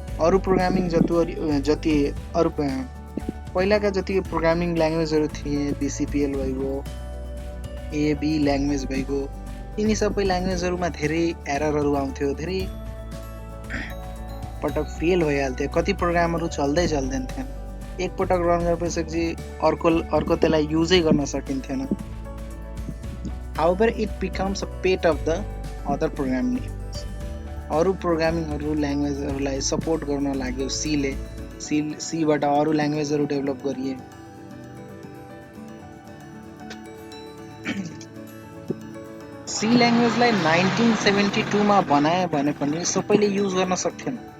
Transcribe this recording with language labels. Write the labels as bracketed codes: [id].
[ne] अरू प्रोग्रामिङ जति अरू पहिलाका जति प्रोग्रामिङ ल्याङ्ग्वेजहरू थिए, BCPL भइगयो, AB ल्याङ्ग्वेज भइगयो, यिनी सबै ल्याङ्ग्वेजहरूमा धेरै एररहरू आउँथ्यो, धेरै पटक फेल भइहाल्थ्यो, कति प्रोग्रामहरू चल्दै थिएन। एकपटक रन गरेपछि अर्को त्यसलाई युजै गर्न सकिन्थेन. [en] However, it becomes a pet of the other programming language. [ne] अरू प्रोग्रामिङहरू ल्याङ्ग्वेजहरूलाई सपोर्ट गर्न लाग्यो सीबाट अरू ल्याङ्ग्वेजहरू डेभलप गरिए. सी ल्याङ्ग्वेजलाई 1972 मा बनाए भने पनि सबैले युज गर्न सक्थेन.